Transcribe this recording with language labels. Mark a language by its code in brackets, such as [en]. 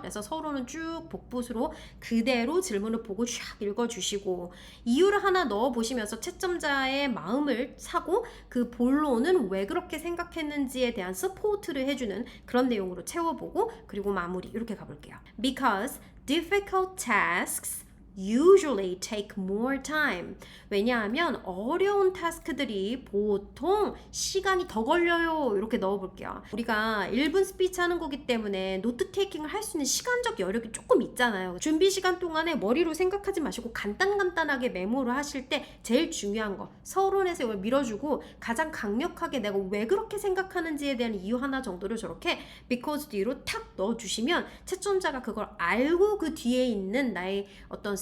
[ko] 그래서 서로는 쭉 복붙으로 그대로 질문을 보고 쫙 읽어주시고 이유를 하나 넣어보시면서 채점자의 마음을 사고 그 본론은 왜 그렇게 생각했는지에 대한 서포트를 해주는 그런 내용으로 채워보고 그리고 마무리 이렇게 가볼게요. [en] Because difficult tasks usually take more time. [ko] 왜냐하면 어려운 타스크들이 보통 시간이 더 걸려요. 이렇게 넣어볼게요. 우리가 1분 스피치 하는 거기 때문에 노트 테이킹을 할 수 있는 시간적 여력이 조금 있잖아요. 준비 시간 동안에 머리로 생각하지 마시고 간단하게 메모를 하실 때 제일 중요한 거 서론에서 이걸 밀어주고 가장 강력하게 내가 왜 그렇게 생각하는지에 대한 이유 하나 정도를 저렇게 because 뒤로 탁 넣어주시면 채점자가 그걸 알고 그 뒤에 있는 나의 어떤